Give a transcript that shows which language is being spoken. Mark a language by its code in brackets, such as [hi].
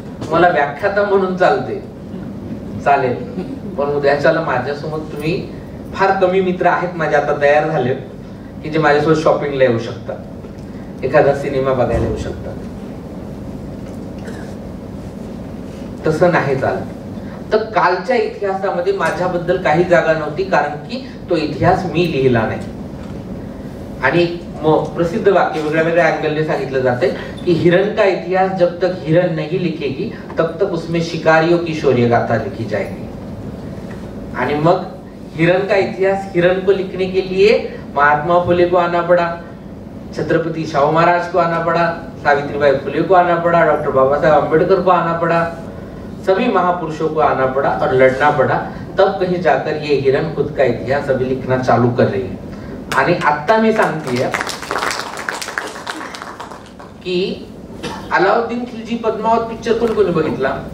[mr] तुम्हाला व्याख्याता म्हणून चालते, चालेल, पण उद्याच्याला माझ्यासोबत तुम्ही फार कमी मित्र आहेत माझे आता तयार झाले की जे माझ्यासोबत शॉपिंगला येऊ शकतात, एखादा सिनेमा बघायला येऊ शकतात. तसं नाही चालत. तर कालच्या इतिहासामध्ये माझ्याबद्दल काही जागा नव्हती, कारण की तो इतिहास मी लिहिला नाही. आणि प्रसिद्ध वाक्य वेगळ्या वेगळ्या अँगलने सांगितलं जाते की [hi] हिरण का इतिहास जब तक हिरण नहीं लिखेगी तब तक उसमें शिकारियों की शौर्य गाथा लिखी जाएगी. [mr] आणि मग [hi] हिरण का इतिहास हिरण को लिखने के लिए महात्मा फुले को आना पड़ा, छत्रपति शाहू महाराज को आना पड़ा, सावित्रीबाई फुले को आना पड़ा, डॉक्टर बाबा साहेब अम्बेडकर को आना पड़ा, सभी महापुरुषों को आना पड़ा और लड़ना पड़ा. तब कहीं जाकर ये हिरण खुद का इतिहास अभी लिखना चालू कर रही है. [mr] आणि आता मी सांगतेय की अलाउद्दीन खिलजी पद्मावत पिक्चर कोणी कोणी बघितला?